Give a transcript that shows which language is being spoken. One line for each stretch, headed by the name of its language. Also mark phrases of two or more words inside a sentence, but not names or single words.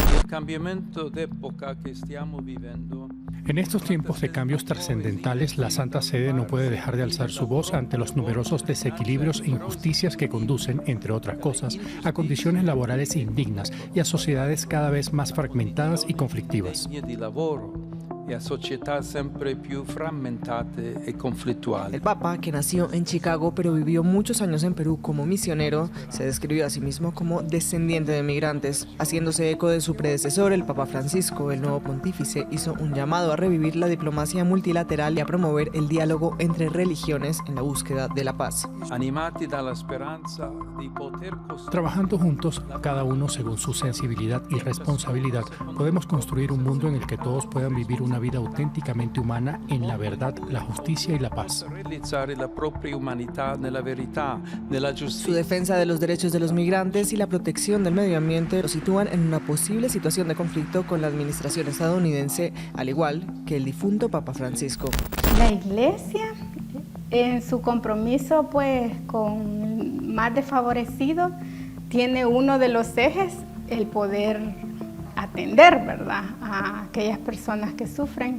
Spanish: En estos tiempos de cambios trascendentales, la Santa Sede no puede dejar de alzar su voz ante los numerosos desequilibrios e injusticias que conducen, entre otras cosas, a condiciones laborales indignas y a sociedades cada vez más fragmentadas y conflictivas.
Italian: y a società sempre più frammentate e conflittuali.
Spanish: El Papa, que nació en Chicago pero vivió muchos años en Perú como misionero, se describió a sí mismo como descendiente de migrantes. Haciéndose eco de su predecesor, el Papa Francisco, el nuevo pontífice, hizo un llamado a revivir la diplomacia multilateral y a promover el diálogo entre religiones en la búsqueda de la paz.
Italian: Animati dalla speranza di poter
Spanish: Trabajando juntos, cada uno según su sensibilidad y responsabilidad, podemos construir un mundo en el que todos puedan vivir una vida auténticamente humana en la verdad, la justicia y la paz.
Italian: realizzare la propria umanità nella verità, nella
Spanish: Su
Italian: giustizia.
Spanish: defensa de los derechos de los migrantes y la protección del medio ambiente lo sitúan en una posible situación de conflicto con la administración estadounidense, al igual que el difunto Papa Francisco. La Iglesia, en su compromiso pues con más desfavorecidos, tiene uno de los ejes el poder atender, ¿verdad?, a aquellas personas que sufren.